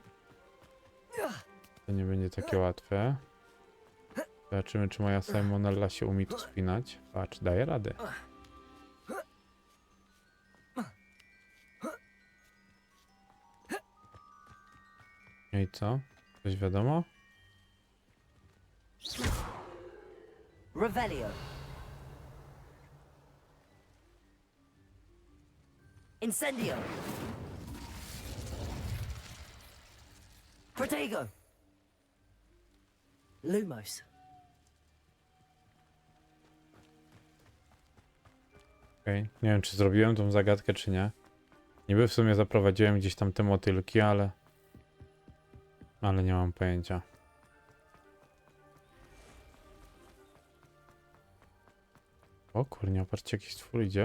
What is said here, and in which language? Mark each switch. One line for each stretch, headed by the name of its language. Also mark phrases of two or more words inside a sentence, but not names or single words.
Polish: To nie będzie takie łatwe. Zobaczymy, czy moja Simonella się umie tu spinać. Patrz, daje radę. No i co? Coś wiadomo? Revelio. Incendio. Protego. Lumos. Okej. Nie wiem, czy zrobiłem tą zagadkę, czy nie. Niby w sumie zaprowadziłem gdzieś tam te motylki, ale nie mam pojęcia. O kurnia, patrzcie, jakiś stwór idzie.